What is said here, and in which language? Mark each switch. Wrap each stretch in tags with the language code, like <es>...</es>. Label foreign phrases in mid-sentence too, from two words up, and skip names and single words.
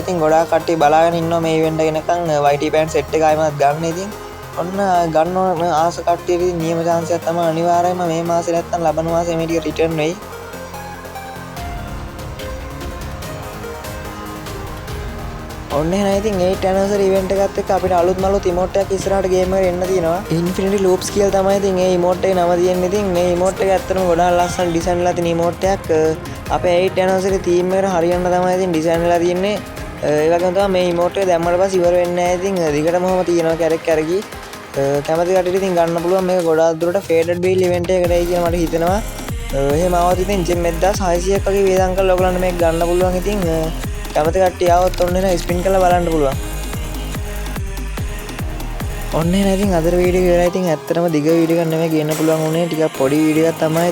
<si>ඉතින් ගොඩාක් කට්ටිය බලාගෙන ඉන්නවා මේ ඉවෙන්ට් එක එනකම් YT</si> <en>pant set</en> <si>එක ආයෙමත් ගන්න. ඉතින් ඔන්න ගන්න ඕන ආස කට්ටියට නියම chance එකක් තමයි අනිවාර්යයෙන්ම මේ මාසේ නැත්තම් ලබන මාසේ මේ ටික රිටර්න් වෙයි. ඔන්න එහෙනම් ඉතින්</si> <en>8th anniversary event</en> <si>එකත් එක්ක අපිට අලුත් ඉමෝට් එකක් ඉස්සරහට ගේම් එකට එන්න තියෙනවා. Infinity Loops කියලා තමයි ඉතින් මේ ඉමෝට් එකේ නම තියෙන්නේ. ඉතින් මේ ඉමෝට් එක ඇත්තටම ගොඩාක් ලස්සන ඩිසයින් වෙලා තියෙන ඉමෝට් එකක්. අපේ</si> <en>8th anniversary theme</en> <si>එකට හරියන්න තමයි ඉතින් ඩිසයින් වෙලා තියෙන්නේ. ඒ වගේම තමයි මේ ඉමෝට් එක දැම්මට පස්සේ ඉවර වෙන්නේ නැහැ. ඉතින් දිගටම ඔහම තියෙනවා කැරකි. කැමති කට්ටියට ඉතින් ගන්න පුළුවන්. මේක ගොඩාක් දුරට</si> <en>faded wheel event</en> <si>එකකටයි කියලා මට හිතෙනවා. එහෙම ආවොත් ඉතින් ජෙම් 1600ක් වගේ වේදම් කරලා ඔයගලන්ට මේක ගන්න පුළුවන්. ඉතින් කැමති කට්ටිය ආවොත් ඔන්න එහෙනම් ස්පින් කරලා බලන්න පුළුවන්. ඔන්න එහෙනම් ඉතින් අද වීඩියෝ එක ඉවරයි. ඉතින් ඇත්තටම දිග වීඩියෝ එකක් නෙමෙයි ගේන්න පුළුවන් උනේ. ටිකක් පොඩි වීඩියෝ එකක් තමයි.</si>